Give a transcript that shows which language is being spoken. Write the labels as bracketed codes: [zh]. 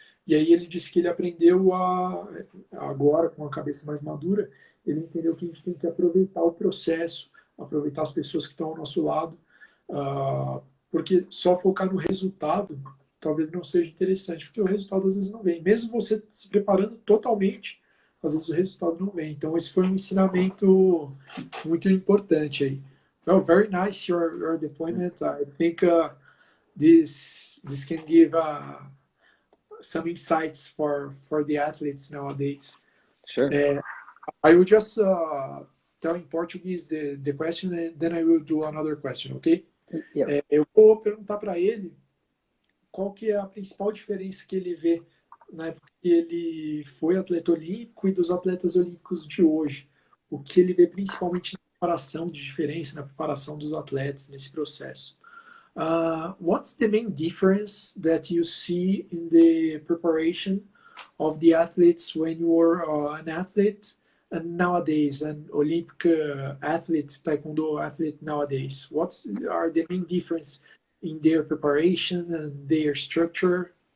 [pt] E aí ele disse que ele aprendeu agora, com a cabeça mais madura, ele entendeu que a gente tem que aproveitar o processo, aproveitar as pessoas que estão ao nosso lado, porque só focar no resultado talvez não seja interessante, porque o resultado às vezes não vem. Mesmo você se preparando totalmente, às vezes o resultado não vem. Então esse foi um ensinamento muito importante aí. [en] Well, very nice your deployment. I think this can give some insights for the athletes nowadays. Sure. I will just tell in Portuguese the question, and then I will do another question, okay? Yeah. [pt] Eu vou perguntar para ele qual que é a principal diferença que ele vê na época que ele foi atleta olímpico e dos atletas olímpicos de hoje. O que ele vê principalmente na preparação de diferença, na preparação dos atletas nesse processo. [en] What's the main difference that you see in the preparation of the athletes when you were an athlete and nowadays, an Olympic athlete, Taekwondo athlete nowadays? What are the main difference in their preparation and their structure?